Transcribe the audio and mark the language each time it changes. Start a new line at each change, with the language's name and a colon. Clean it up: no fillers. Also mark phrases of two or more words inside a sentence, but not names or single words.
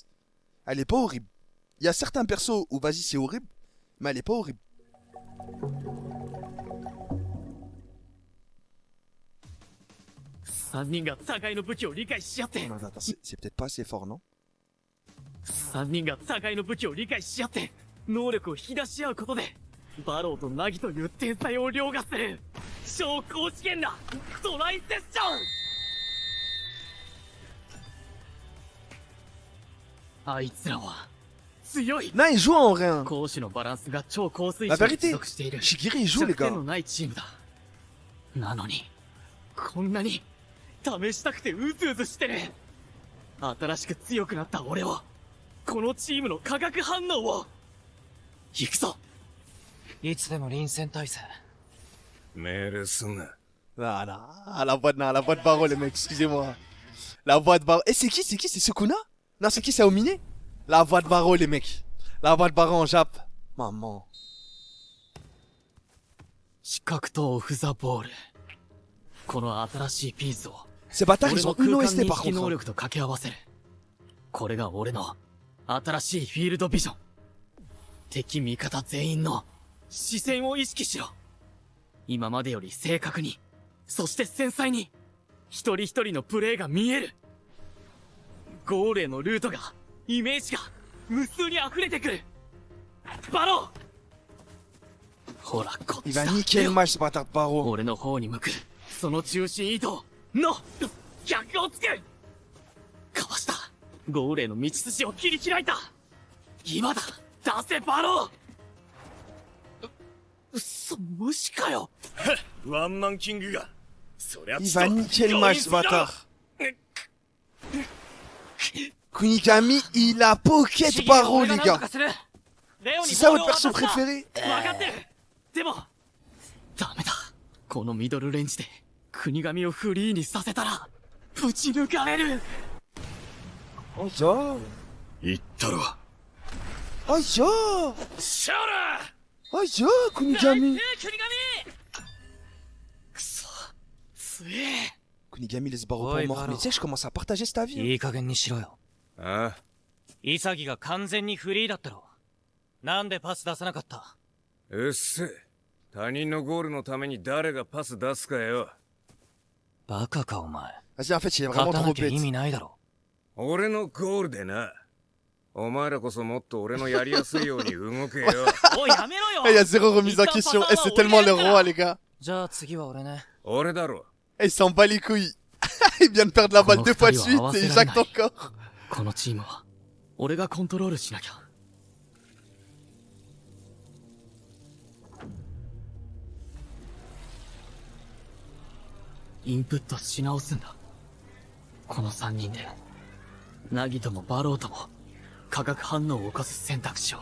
French: Elle est pas horrible. Il y a certains persos où, vas-y, c'est horrible, mais elle est pas horrible. Non, attends, c'est peut-être pas assez fort, non?
Japanese: 3 人が互いの武器を理解し合って能力を引き出し合うことでバローとナギという天才を凌駕する超高次元なトライセッションあいつらは強い
French: Non, il joue en rien.
Japanese: 攻守のバランスが超高水
French: La
Japanese: 準に
French: vérité,
Japanese: 持続している
French: Shigiri, il joue, les
Japanese: 弱点
French: gars.
Japanese: のないチームだなのにこんなに試したくてうずうずしてる新しく強くなった俺をこのチームの化学反応を行くぞいつでも臨戦態勢。命令すんな。
French: Non, la voix de Baro, les mecs, excusez-moi. La voix de Baro. Eh, c'est qui? C'est Sukuna? Non, c'est qui? C'est Omine? La voix de Baro, les mecs. La voix de Baro en Jap. Maman.
Japanese: 視覚と
English: off the ball
Japanese: この新しいピースを
French: Ces bâtards,
Japanese: 俺
French: ils
Japanese: の
French: ont une
Japanese: 空間
French: OST
Japanese: 認
French: par
Japanese: 識
French: contre.
Japanese: 能
French: hein.
Japanese: 力と掛け合わせる。これが俺の新しいフィールドビジョン。敵味方全員の視線を意識しろ。今までより正確に、そして繊細に、一人一人のプレーが見える。ゴールへのルートが、イメージが、無数に溢れてくる。バロー、ほら、こっ
French: Il
Japanese: ち
French: va
Japanese: だ。
French: niquer le match, ce bâtard de Barreau.
Japanese: 俺の方に向く、その中心移動の逆をつく。かわした。ゴールへの道筋を切り開いた。今だ、出せバロー。無視かよ。ワンマンキングが。そりゃ
French: Il va niquer le match, ce bâtard. Kunigami, il a pocket Barreau, les gars. C'est ça votre perso préféré?
Japanese: 分かってる。でもダメだ。このミドルレンジで国神をフリーにさせたらぶち抜かれる。おいしょ。言ったろ。おいしょ。シャラ。おいしょ、Kunigami. くそ、強え。 Kunigami laisse Barreau pour mort. Mais tu sais, je commence à partager cette avis. いい加減にしろよ。ああ。潔が完全にフリーだったろ。なんでパス出さなかった？うっせ。他人のゴールのために誰がパス出すかよ。バカかお前。
French: Vas-y, en fait, il est vraiment
Japanese: 勝た
French: trop
Japanese: なきゃ意
French: bête.
Japanese: 味ないだろ。俺のゴールでな。お前らこそもっと俺のやりやすいように動けよ。おい、やめろよ。
French: Il y a zéro remise en question. Et c'est tellement le roi, les gars.
Japanese: じゃあ次は俺ね。俺だろ。
French: Et il s'en bat les couilles. Il vient de perdre la balle 2 fois de suite et il jacte encore.
Japanese: このチームは俺がコントロールしなきゃ。インプットし直すんだ。この3人でナギともバローとも化学反応を起こす選択肢を。